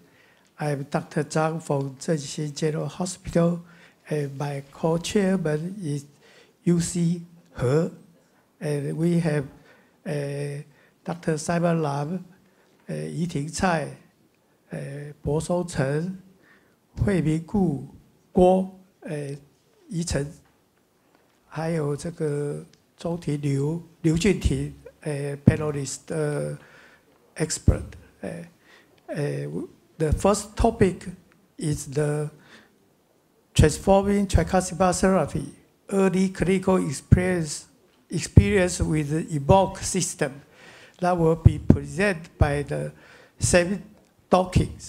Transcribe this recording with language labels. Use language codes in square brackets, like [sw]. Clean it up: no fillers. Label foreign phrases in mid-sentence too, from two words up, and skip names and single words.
[en] I'm Dr. Zhang from Zhenxin General Hospital, and my co-chairman is UC He, and we have Dr. Simon Lam, Yiting Cai, Bo Songcheng, Hui Minggu, Guo, [zh] 宜晨，还有这个周体刘俊廷 [en] panelist expert. The first topic is the transforming tricuspid therapy, early clinical experience with the EVOQUE system that will be presented by the Sam Dawkins.